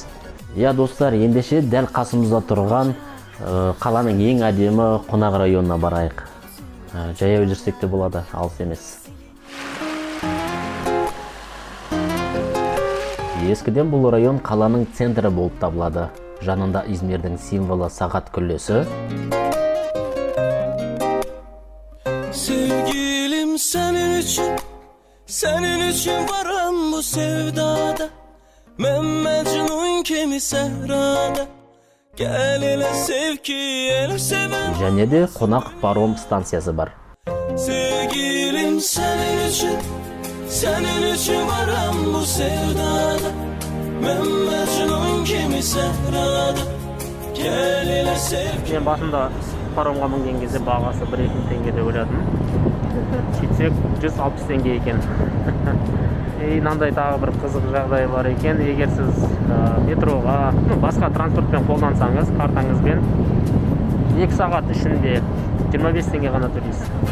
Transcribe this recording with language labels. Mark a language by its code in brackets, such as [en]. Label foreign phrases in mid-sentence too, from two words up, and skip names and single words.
[kk] Я достар, ендеше дәл қасымызда тұрған қаланың ең әдемі қонақ районына барайық. Жаяу жүрсек те болады, алыс емес. Ескіден бұл район қаланың центрі болып табылады. Жанында İzmir'дің символы сағат күлесі. [az] Sevgilim senin için varım bu sevdada. Ben Mecnun kimi sehrada. Gel ele sev ki el seven. [kk] Және де қонақ паром станциясы бар. [az] Sevgilim senin için varım bu sevdada. Ben Mecnun kimi sehrada. Gel ele sev ki. [kk] Мен басында паромға мінген кезде бағасы 1-2 теңге деп ойладым. Сөйтсек 160 теңге екен. Мынандай тағы бір қызық жағдай бар екен. Егер сіз метроға, басқа транспортпен қолдансаңыз, картаңызбен 2 сағат ішінде 25 теңге ғана төлейсіз.